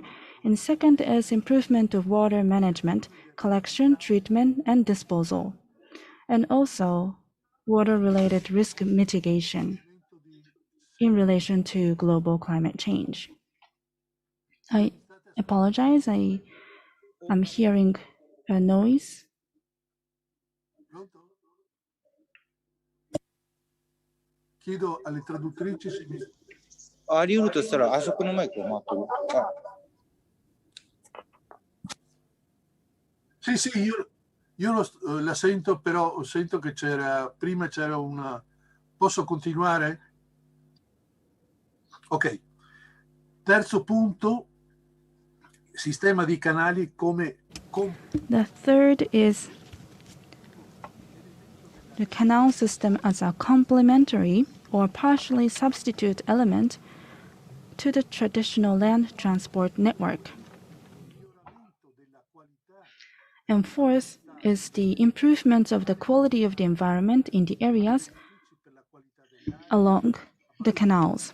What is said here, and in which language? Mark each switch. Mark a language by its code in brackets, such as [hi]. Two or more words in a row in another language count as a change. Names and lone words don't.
[en] And second is improvement of water management, collection, treatment, and disposal. And also water-related risk mitigation in relation to global climate change. I apologize, I'm hearing a noise. [it] Chiedo alle traduttrici se mi... [ja] あり得るとしたら、あそこのマイクを回ってる。 [it] Sì, sì, io la sento, però sento che prima c'era una... Posso continuare? Ok. Terzo punto, sistema di canali come... [en] The third is the canal system as a complementary or partially substitute element to the traditional land transport network. And fourth is the improvement of the quality of the environment in the areas along the canals.